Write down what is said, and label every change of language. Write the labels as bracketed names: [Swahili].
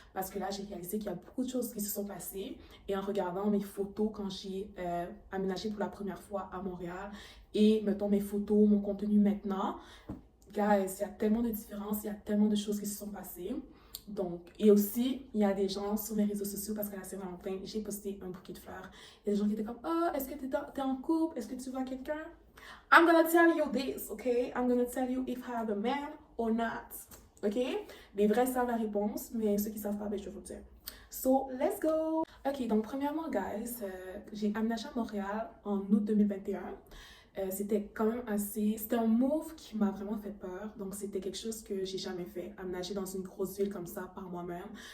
[French] Parce que là, j'ai réalisé qu'il y a beaucoup de choses qui se sont passées. Et en regardant mes photos quand j'ai aménagé pour la première fois à Montréal et mettons mes photos, mon contenu maintenant, guys, il y a tellement de différences, il y a tellement de choses qui se sont passées. Donc, et aussi, il y a des gens sur mes réseaux sociaux, parce que la Saint-Valentin, j'ai posté un bouquet de fleurs. Il y a des gens qui étaient comme, oh, est-ce que t'es en couple? Est-ce que tu vois quelqu'un? [English] I'm gonna tell you this, okay? I'm gonna tell you if I have a man or not, ok? [French] Les vrais savent la réponse, mais ceux qui savent pas, ben, je vais vous le dire. [English] So, let's go! [French] Ok, donc premièrement, guys, j'ai aménagé à Montréal en août 2021. C'était quand même assez... C'était un move qui m'a vraiment fait peur. Donc, c'était quelque chose que j'ai jamais fait. Aménager dans une grosse ville comme ça par moi-même.